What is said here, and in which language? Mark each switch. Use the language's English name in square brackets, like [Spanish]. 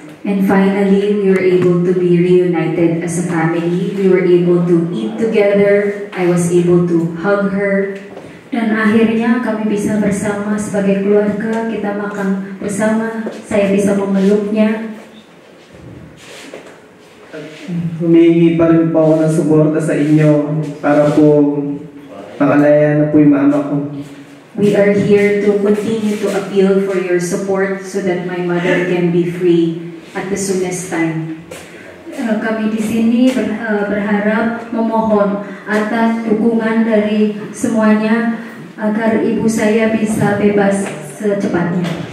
[English] And finally, we were able to be reunited as a family. We were able to eat together. I was able to hug her. [Indonesian] Dan akhirnya kami bisa bersama sebagai keluarga, kita makan bersama, saya bisa memeluknya. [Filipino] Humingi pa rin po ako ng suporta sa inyo para po makalaya na po yung mama ko. [English] We are here to continue to appeal for your support so that my mother can be free at the soonest time. [Indonesian] Kami di sini berharap memohon atas dukungan dari semuanya agar ibu saya bisa bebas secepatnya.